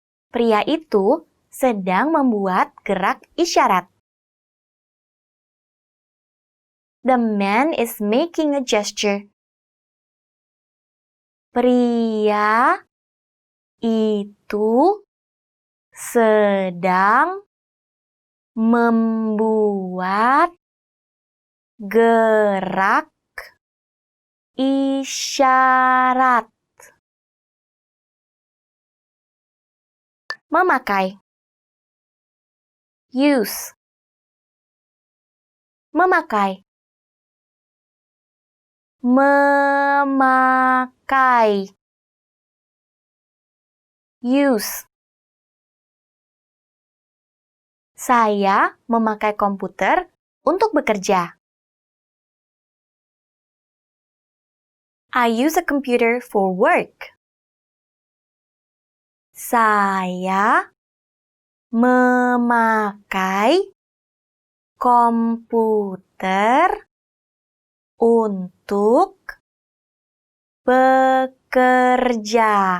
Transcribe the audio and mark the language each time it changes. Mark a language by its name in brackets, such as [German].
[Indonesian] Pria itu sedang membuat gerak isyarat. [English] The man is making a gesture. [Indonesian] Pria itu sedang membuat gerak isyarat. Memakai. [English] Use. [Indonesian] Memakai. Memakai. [English] Use. [Indonesian] Saya memakai komputer untuk bekerja. [English] I use a computer for work. [Indonesian] Saya memakai komputer untuk bekerja.